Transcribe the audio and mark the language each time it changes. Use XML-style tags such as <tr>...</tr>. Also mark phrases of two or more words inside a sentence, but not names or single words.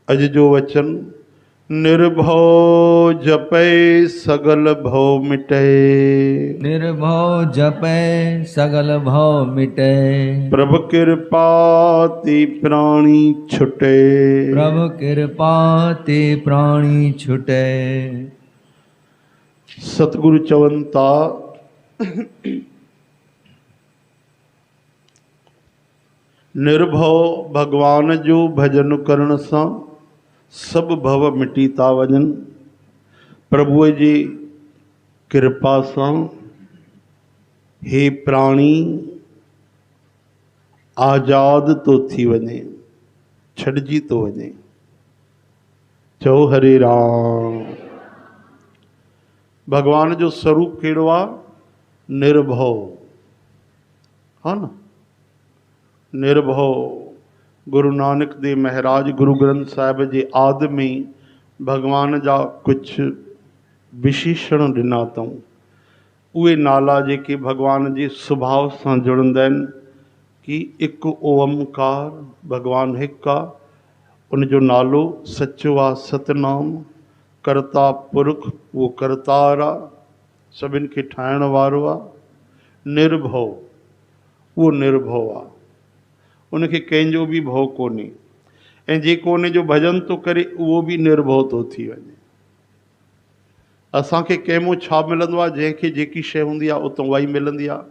<sd>अज जो वचन</sd> <pa>ਨਿਰਭਉ ਜਪੈ ਸਗਲ ਭਉ ਮਿਟੈ। ਨਿਰਭਉ ਜਪੈ ਸਗਲ ਭਉ ਮਿਟੈ। ਪ੍ਰਭ ਕਿਰਪਾ ਤੇ ਪ੍ਰਾਣੀ ਛੁਟੈ। ਪ੍ਰਭ ਕਿਰਪਾ ਤੇ ਪ੍ਰਾਣੀ ਛੁਟੈ।</pa> <sd>सतगुरु चवंता निर्भव भगवान जो भजन करण सां सब भव मिटी था वञनि। प्रभुअ जी कृपा सां हे प्राणी आज़ाद तो थी वञे, छॾिजी तो वञे। चओ हरे राम। भगवान जो स्वरूप कहिड़ो आहे? निर्भव, हा न। निर्भव। गुरु नानक देव महाराज गुरु ग्रंथ साहिब जे आदि में भगवान जा कुछ विशेषण ॾिना अथऊं। उहे नाला जेके भगवान जे सुभाउ सां जुड़ंदा आहिनि कि हिकु ओमकार, भगवान हिकु आहे। उनजो नालो सचो आहे सतनाम। करता पुरख उहो करतार आहे, सभिनि खे ठाहिण वारो आहे। निर्भव, उहो निर्भव आहे, उनखे कंहिंजो बि भउ कोन्हे। ऐं जेको उन जो भॼन थो करे उहो बि निर्भव थो थी वञे। असांखे कंहिं मां छा मिलंदो आहे? जंहिंखे जेकी शइ हूंदी आहे उतां उहा ई मिलंदी आहे।</sd>